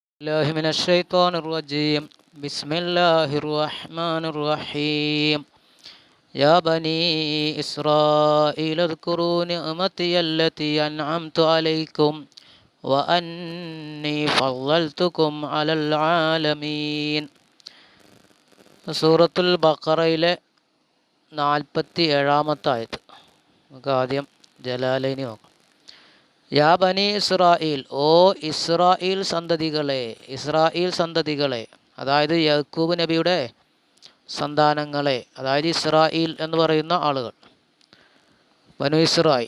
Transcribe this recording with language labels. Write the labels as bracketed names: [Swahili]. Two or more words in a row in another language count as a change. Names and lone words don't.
[Arabic] الله من الشيطان الرجيم بسم الله الرحمن الرحيم يا بني إسرائيل اذكروا نعمتي التي أنعمت عليكم وأني فضلتكم على العالمين. [Malayalam] സൂറത്തുൽ ബഖറയിലെ 47-ാമത്തെ ആയത്ത്. നമുക്ക് ആദ്യം ജലാലൈനി നോക്കാം. [Arabic] يا بني إسرائيل, [Malayalam] ഓ ഇസ്രായേൽ സന്തതികളെ, അതായത് യാക്കൂബ് നബിയുടെ സന്താനങ്ങളെ, അതായത് ഇസ്രായേൽ എന്ന് പറയുന്ന ആളുകൾ, [Arabic] بنو إسرائيل.